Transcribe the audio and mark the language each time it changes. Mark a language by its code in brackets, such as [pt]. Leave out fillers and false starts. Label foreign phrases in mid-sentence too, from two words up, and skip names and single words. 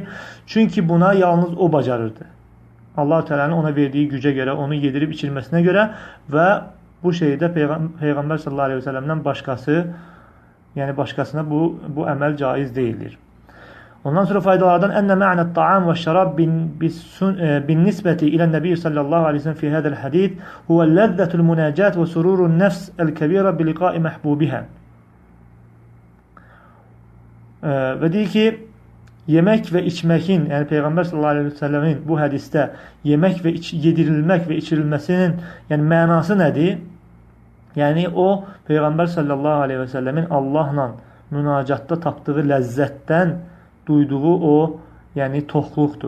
[az] Çünki buna yalnız o bacarırdı. Allah-u Teala'nın ona verdiyi gücə görə, onu yedirib içirməsinə görə və bu şeydə Peyğəmbər [ar] صلى الله عليه وسلم [az] başqasına bu əməl caiz deyildir. Ondan sonra faydalardan [ar] أن معنى الطعام و الشراب بالنسبة إلى النبي صلى الله عليه و سلم في هذا الحديث هو لذة المناجاة و سرور النفس الكبيرة بلقاء محبوبها. [az] Və deyir ki, yemək və içməkin, yəni Peyğəmbər [ar] صلى الله عليه وسلم [az] bu hədisdə yemək və yedirilmək və içirilməsinin yəni mənası nədir? Yəni o Peyğəmbər [ar] صلى الله عليه وسلم [az] Allahla münacatda tapdığı ləzzətdən duyduğu o, yəni toxluqdur.